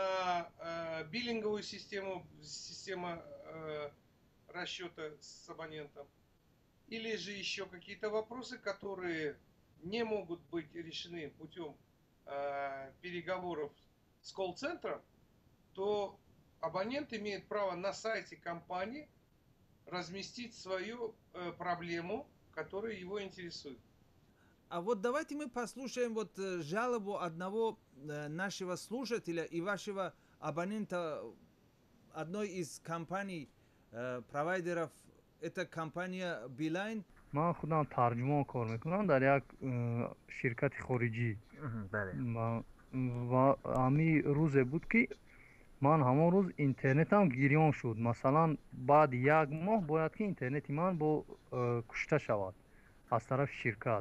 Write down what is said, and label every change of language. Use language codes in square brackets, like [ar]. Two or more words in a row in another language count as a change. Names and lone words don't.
[ru] биллинговую систему расчета с абонентом, или же еще какие-то вопросы, которые не могут быть решены путем переговоров с колл-центром, то абонент имеет право на сайте компании разместить свою проблему, которая его интересует. А вот давайте мы послушаем вот жалобу одного нашего слушателя и вашего абонента одной из компаний, провайдеров. Это компания Билайн. [fa] من خودم ترجمان کار میکنم در یک شرکت خارجی. و همی روز بود که من همون روز اینترنتم گیریان شد. مثلا بعد یک ماه باید که اینترنت من با کشته شود از طرف شرکت.